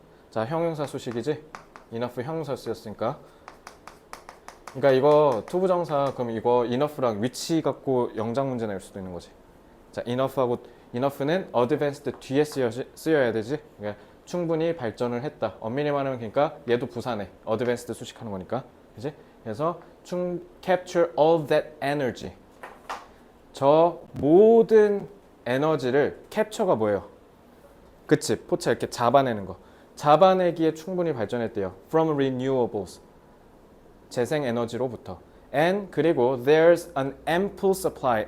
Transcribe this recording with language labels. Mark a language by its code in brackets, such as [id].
[ko] 자, 형용사 수식이지? enough 형용사 쓰였으니까. 그러니까 이거 투부정사 그럼 이거 enough랑 위치 갖고 영장 문제 낼 수도 있는 거지. 자, enough하고 enough는 advanced 뒤에 쓰여야 되지. 그러니까 충분히 발전을 했다. 엄밀히 말하면 그러니까 얘도 부사네. advanced 수식하는 거니까. 그지? [en] 그래서 capture all that energy. [ko] 저 모든 에너지를 캡처가 뭐예요? 그치? 포차 이렇게 잡아내는 거. 잡아내기에 충분히 발전했대요. [en] From renewables. [ko] 재생 에너지로부터. [en] And 그리고 there's an ample supply.